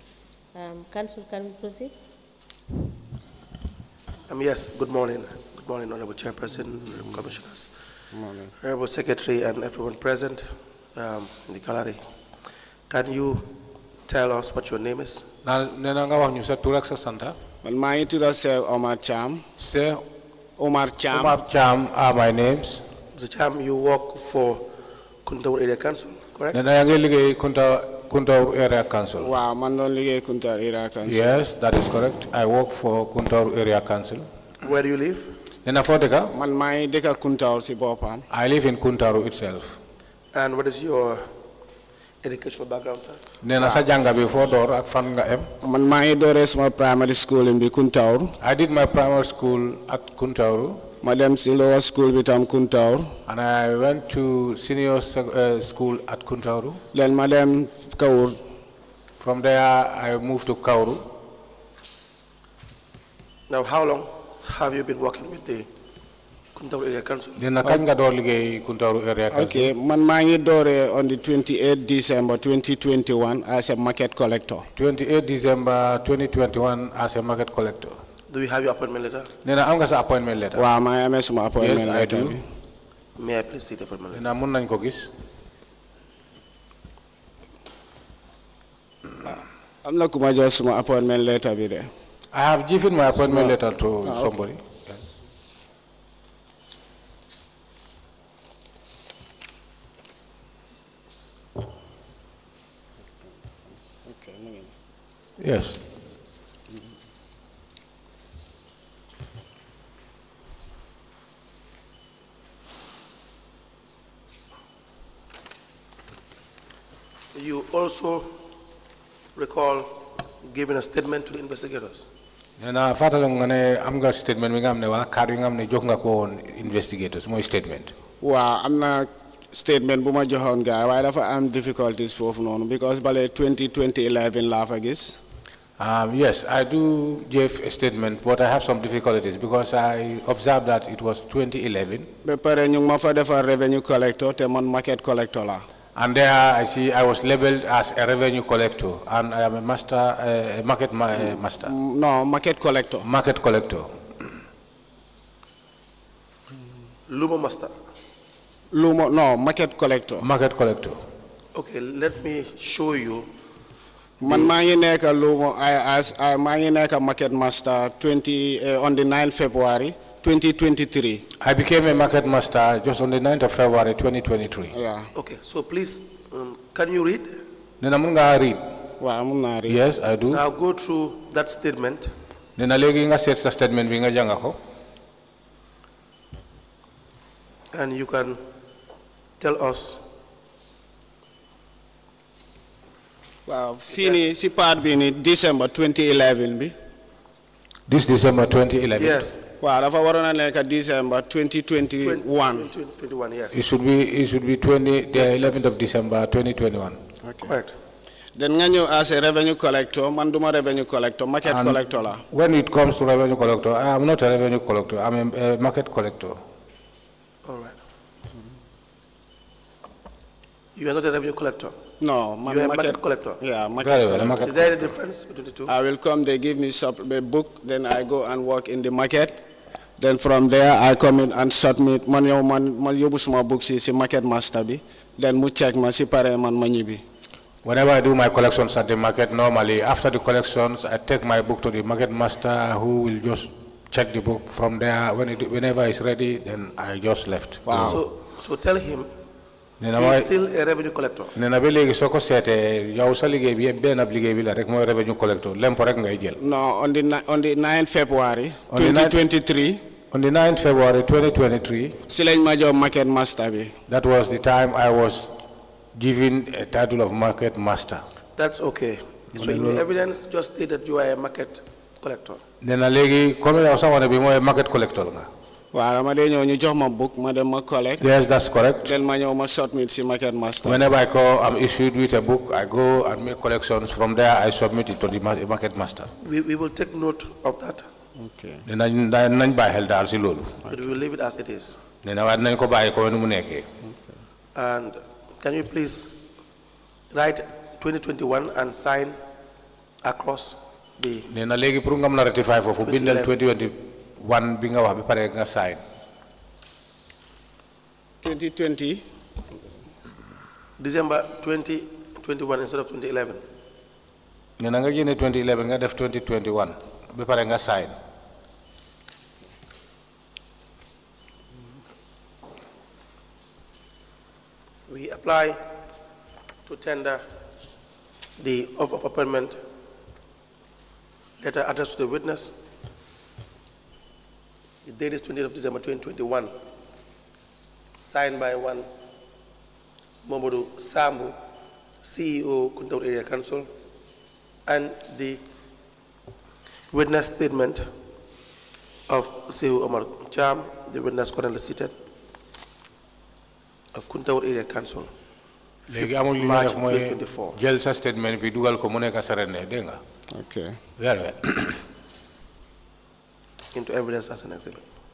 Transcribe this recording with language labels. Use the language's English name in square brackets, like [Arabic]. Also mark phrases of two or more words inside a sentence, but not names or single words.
[English] Council, can we proceed? Yes, good morning. Good morning, Honorable Chairperson, Honorable Commissioners, Morning. Honorable Secretary, and everyone present in the gallery. Can you tell us what your name is? [Wolof] Nena nga wax ñu sa tur ak sa santa. Man maa ngi tudd Sir Omar Cham. Sir Omar Cham. [English] Omar Cham are my names. Mr. Cham, you work for Kuntaur Area Council, correct? [Wolof] Nena yaa ngi liggéey Kuntaur Area Council. Waaw man doon liggéey Kuntaur Area Council. [English] Yes, that is correct. I work for Kuntaur Area Council. Where do you live? [Wolof] Nena foo dëkka? Man maa ngi dëkk Kuntaur si boppam. [English] I live in Kuntaur itself. And what is your educational background, sir? [Wolof] Nena sa jànga bi foo door ak fan nga em? Man maa ngi dooree sama [English] primary school [Wolof] in bi Kuntaur. [English] I did my primary school at Kuntaur. [Wolof] Ma dem si lower school bi tam Kuntaur. [English] And I went to senior school at Kuntaur. [Wolof] Then ma dem Kaur. [English] From there, I moved to Kauru. Now, how long have you been working with the Kuntaur Area Council? [Wolof] Nena kañ nga door liggéey Kuntaur Area Council? [English] Okay, [Wolof] man maa ngi dooree [English] on the 28th December 2021 as a market collector. 28 December 2021 as a market collector. Do you have your appointment letter? [Wolof] Nena am nga sa [English] appointment letter? [Wolof] Waaw maa ngi amee suma appointment [English] Yes, I letter do. [Wolof] bi. [English] May I please see the appointment letter? [Wolof] Nena mun nañ ko gis. Am na ku ma jox suma [English] appointment letter [Wolof] bi de. [English] I have given my appointment letter to somebody. Yes. You also recall giving a statement to the investigators? [Wolof] Nena fatala nga ne am nga statement mi nga am ne wala card yi nga am ne jox nga ko woon investigators mooy statement. Waaw am na statement bu ma joxoon gaay waaye dafa am difficulties foofu noonu because bale 2011 laa fa gis. [English] Yes, I do give a statement, but I have some difficulties because I observed that it was 2011. [Wolof] Ba pare ñu ngi ma fa defar [English] revenue collector [Wolof] te man [English] market collector [Wolof] la. [English] And there I see I was labeled as a revenue collector, and I am a master, a market master. No, market collector. Market collector. Lumo Master. Lumo, no, market collector. Market collector. Okay, let me show you. [Wolof] Man maa ngi nekk Lumo, maa ngi nekk [English] market master on the 9th February 2023. I became a market master just on the 9th of February 2023. Yeah. Okay, so please, can you read? [Wolof] Nena mun nga read? Waaw mun naa read. [English] Yes, I do. Now go through that statement. [Wolof] Nena legi nga set sa statement bi nga janga ko. [English] And you can tell us. [Wolof] Waaw fii nii si part bi ni December 2011 bi. [English] This December 2011. Yes. [Wolof] Waaw dafa waroon a nekk December 2021. [English] 2021, yes. It should be the 11th of December 2021. Okay. Correct. Then [Wolof] nga ñëw [English] as a revenue collector, [Wolof] man duma [English] revenue collector, market And [Wolof] collector la. [English] when it comes to revenue collector, I am not a revenue collector. I am a market collector. All right. You are not a revenue collector. No, man You are a market collector. Yeah, market Very well, collector. market Is there any difference between the two? I will come, they give me a book, then I go and work in the market. Then from there, I come in and submit, [Wolof] man yobu suma book si [English] market master bi. [Wolof] Then mu check ma si pare man ma ñibi. [English] Whenever I do my collections at the market, normally after the collections, I take my book to the market master who will just check the book. From there, whenever it's ready, then I just left. Wow. So tell him he [Wolof] Nena [English] is still a revenue collector. [Wolof] Nena be legi soko sete yow sa liggéey bi ben ab liggéey bi la rek moy [English] revenue collector [Wolof] lempo rek ngay jël. [English] No, on the 9th February 2023. On the 9th February 2023, [Wolof] Si lañ ma jox [English] market master [Wolof] bi. [English] that was the time I was given a title of market master. That's okay. So in the evidence, just state that you are a market collector. [Wolof] Nena legi comme yow sa wone bi moy [English] market collector [Wolof] nga. Waaw dama dee ñëw ñu jox ma book ma dem ma collect. [English] Yes, that's correct. [Wolof] Then ma ñëw ma submit si [English] market master. Whenever I'm issued with a book, I go and make collections. From there, I submit it to the market master. We will take note of that, Okay. [Wolof] Nañ bàyyi xel daal si loolu. [English] but we will leave it as it is. [Wolof] Nena waaye nañ ko bàyyi ko nu mu nekkee. [English] And can you please write 2021 and sign across the [Wolof] Nena léegi pour nga mën a rectify foofu bindal 2021 bi nga wax ba pare nga sign. [English] 2020. December 2021 instead of 2011. [Wolof] nee na nga génne 2011 nga def 2021 ba pare nga sign. [English] We apply to tender the offer of appointment letter addressed to the witness. The date is 20th of December 2021, signed by one Momodu Sambu, CEO, Kuntaur Area Council, and the witness statement of CEO Omar Cham, the witness currently seated, of Kuntaur Area Council. [Wolof] léegi amul li [English] March [Wolof] def mooy [English] 2024. [Wolof] jël sa statement bi dugal ko mu nekk sarene dégg nga. [English] Okay. Very well. Into evidence as an exhibit.